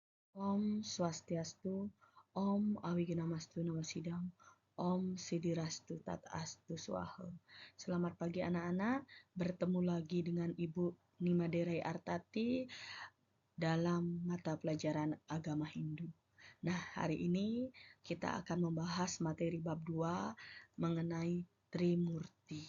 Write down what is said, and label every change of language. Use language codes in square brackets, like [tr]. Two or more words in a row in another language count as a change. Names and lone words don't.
[sa] Om Swastiastu, Om Awigiramastu Namasidam, Om Sidirastu Tatastu Swaha. [id] Selamat pagi anak-anak, bertemu lagi dengan Ibu Nimaderai Artati dalam mata pelajaran agama Hindu. Nah, hari ini kita akan membahas materi bab 2 mengenai Trimurti.